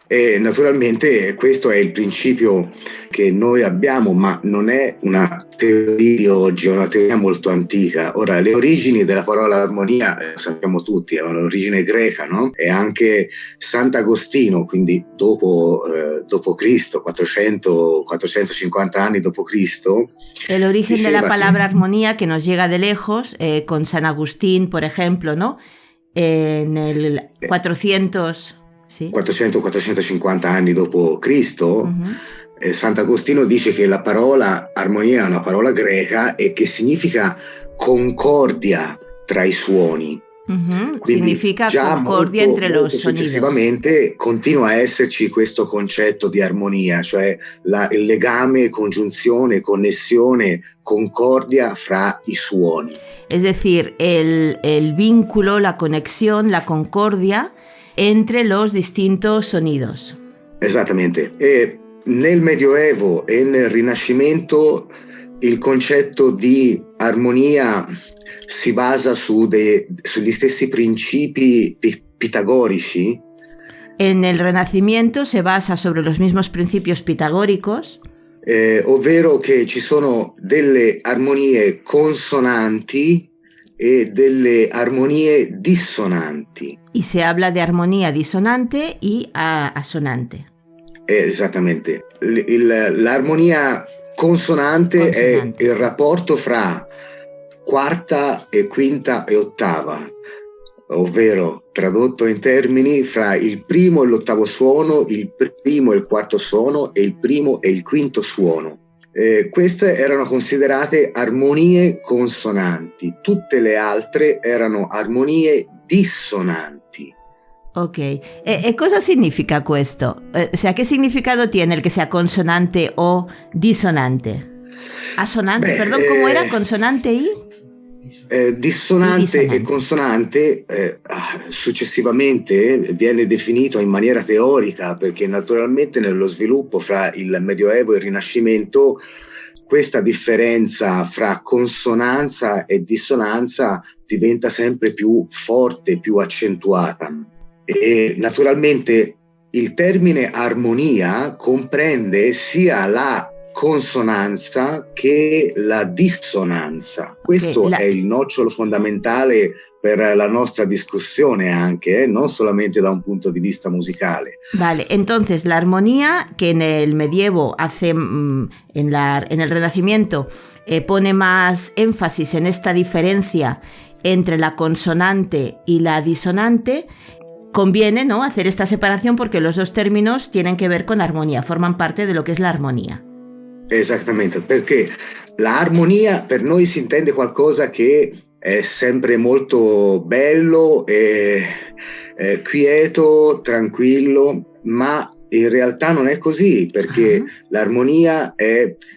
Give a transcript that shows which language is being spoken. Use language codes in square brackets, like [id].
[it] E naturalmente questo è il principio che noi abbiamo, ma non è una teoria di oggi, è una teoria molto antica. Ora, le origini della parola armonia sappiamo tutti, è un'origine greca, no? E anche Sant'Agostino, quindi dopo Cristo, 450 anni dopo Cristo. [es] El origen de la palabra armonía, que nos llega de lejos, con San Agustín, por ejemplo, ¿no? En el 400... Sì. [it] 400-450 anni dopo Cristo, Sant'Agostino dice che la parola armonia è una parola greca e che significa concordia tra i suoni. [es] Significa concordia entre los sonidos. [it] Successivamente continua a esserci questo concetto di armonia, cioè il legame, congiunzione, connessione, concordia fra i suoni. [es] Es decir, el vínculo, la conexión, la concordia entre los distintos sonidos. [it] Esattamente. E nel Medioevo e nel Rinascimento il concetto di armonia si basa sugli stessi principi pitagorici. [es] En el Renacimiento se basa sobre los mismos principios pitagóricos, [it] ovvero che ci sono delle armonie consonanti e delle armonie dissonanti. [es] Y se habla de armonía disonante y asonante. [it] Esattamente. L'armonia consonante è il rapporto fra quarta e quinta e ottava, ovvero tradotto in termini fra il primo e l'ottavo suono, il primo e il quarto suono e il primo e il quinto suono. Queste erano considerate armonie consonanti, tutte le altre erano armonie dissonanti. Ok, cosa significa questo? [es] O sea, ¿qué significado tiene el que sea consonante o disonante? Asonante, perdón, ¿cómo era? Consonante y... [it] Dissonante e consonante successivamente viene definito in maniera teorica, perché naturalmente nello sviluppo fra il Medioevo e il Rinascimento questa differenza fra consonanza e dissonanza diventa sempre più forte, più accentuata. E naturalmente il termine armonia comprende sia la consonanza che la dissonanza. Questo è il nocciolo fondamentale per la nostra discussione anche, non solamente da un punto di vista musicale. [es] Vale, entonces la armonía, que en el medievo hace, en el Renacimiento, pone más énfasis en esta diferencia entre la consonante y la disonante, conviene, ¿no?, hacer esta separación porque los dos términos tienen que ver con armonía, forman parte de lo que es la armonía. [it] Esattamente, perché l'armonia per noi si intende qualcosa che è sempre molto bello, quieto, tranquillo, ma in realtà non è così, perché l'armonia è